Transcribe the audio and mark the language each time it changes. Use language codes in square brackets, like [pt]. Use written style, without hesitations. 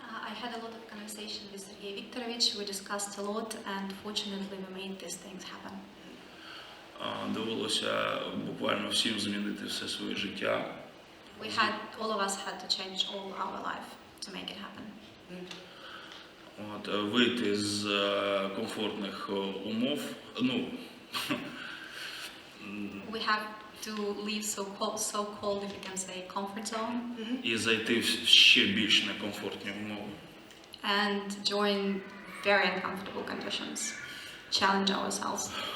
[en] I had a lot of conversation with Sergei Viktorovich. We discussed a lot, and fortunately, we made these things happen. [uk] Довелося буквально всім змінити все своє життя. [en] All of us had to change all our life to make it happen. [uk] Вийти з комфортних умов, [en] We have to leave so-called, if you can say, comfort zone, [uk] і зайти в ще більш некомфортні умови. [en] and join very uncomfortable conditions, challenge ourselves.